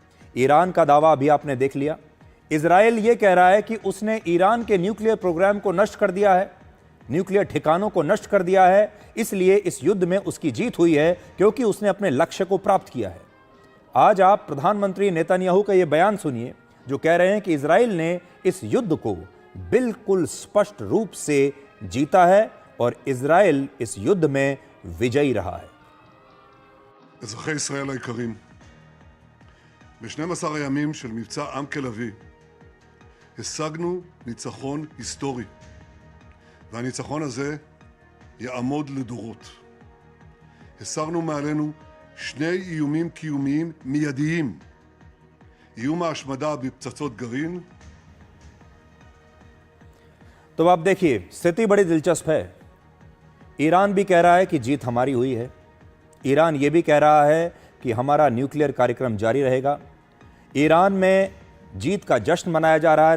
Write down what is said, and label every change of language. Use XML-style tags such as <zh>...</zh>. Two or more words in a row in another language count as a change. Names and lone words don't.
<hi>ईरान का दावा अभी आपने देख लिया। इजराइल यह कह रहा है कि उसने ईरान के</hi> <en>nuclear program</en> <hi>को नष्ट कर दिया है, न्यूक्लियर ठिकानों को नष्ट कर दिया है, इसलिए इस युद्ध में उसकी जीत हुई है क्योंकि उसने अपने लक्ष्य को प्राप्त किया है। आज आप प्रधानमंत्री नेतन्याहू का यह बयान सुनिए जो कह रहे हैं कि इजराइल ने इस युद्ध को बिल्कुल स्पष्ट रूप से जीता है और इजराइल इस युद्ध में विजयी रहा है।</hi> <he>אזרחי ישראל היקרים, ב-12 הימים של מבצע עם כלבי השגנו ניצחון היסטורי, והניצחון הזה יעמוד לדורות. הסרנו מעלינו שני איומים קיומיים מיידיים, איום ההשמדה בפצצות גרעין।</he> <hi>तो आप देखिए, स्थिति बड़ी दिलचस्प है। ईरान भी कह रहा है कि जीत हमारी हुई है, ईरान ये भी कह रहा है कि हमारा न्यूक्लियर कार्यक्रम जारी रहेगा। ईरान में जीत का जश्न मनाया जा रहा है।</hi>